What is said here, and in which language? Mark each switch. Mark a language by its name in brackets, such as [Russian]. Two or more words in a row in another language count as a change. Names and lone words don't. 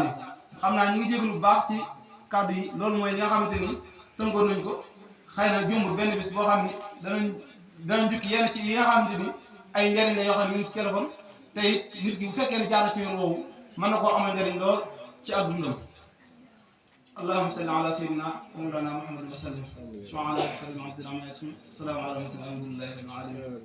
[Wolof] wi xam naa ñu ngi jégalu bu baax ci kàddu yi loolu mooy li nga xamante ni tënkoon nañ ko xëy na jëmbul benn bis boo xam ni danañ jukki yenn ci yi nga xamante ni ay njariñ la yoo xam ne mi ngi ci téléphone te it nit ki bu fekkee ne jaar na ci yoon woowu mën na koo amal njariñ lool ci addundam [Arabic] اللهم صل على سيدنا ومولانا محمد وسلم سبحان ربك رب العزة عما يصفون سلام على المرسلين الحمد لله رب